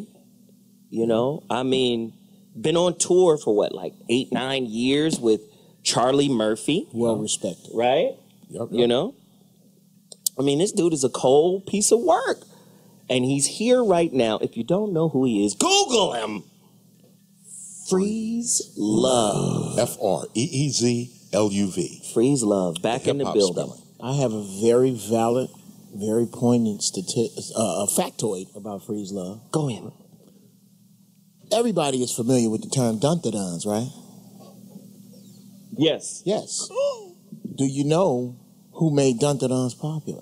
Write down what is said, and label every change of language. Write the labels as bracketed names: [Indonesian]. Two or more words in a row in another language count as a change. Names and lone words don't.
[English] You know, I mean, been on tour for what, like 8-9 years with Charlie Murphy. Well respected. Right? Yep. You know? I mean, this dude is a cold piece of work. And he's here right now. If you don't know who he is, Google him. Freez Luv. Freezluv. Freez Luv, back in the building. Spelling. I have a very valid, very poignant factoid about Freez Luv. Go in. Everybody is familiar with the term dun-da-duns, right? Yes. Yes. Do you know who made dun-da-duns popular?